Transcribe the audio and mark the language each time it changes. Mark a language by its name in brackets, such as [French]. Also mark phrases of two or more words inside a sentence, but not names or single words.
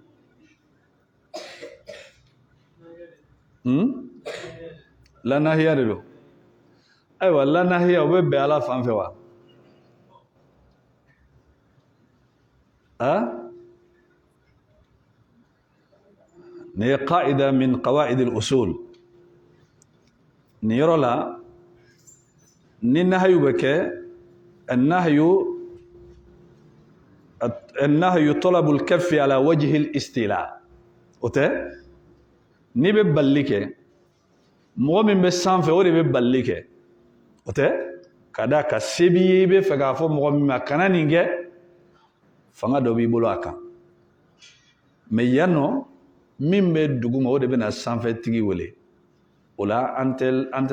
[Arabic] لا ناهية [Bambara] de don ayiwa [Arabic] لا ناهية [Bambara] o bɛ bɛn ala fan fɛ wa nin ye qaida min [Arabic] قواعد الأصول [Bambara] nin yɔrɔ la ni nahayu bɛ kɛ [Arabic] النهي طلب الكف على وجه الاستيلاء [Bambara] o tɛ n'i bɛ balili kɛ mɔgɔ min bɛ sanfɛ o de bɛ balili kɛ o tɛ ka da ka se b'i ye i bɛ fɛ k'a fɔ mɔgɔ min ma kana nin kɛ fanga dɔ b'i bolo a kan mais yan nɔ min bɛ duguma o de bɛ na sanfɛtigi wele o la an tɛ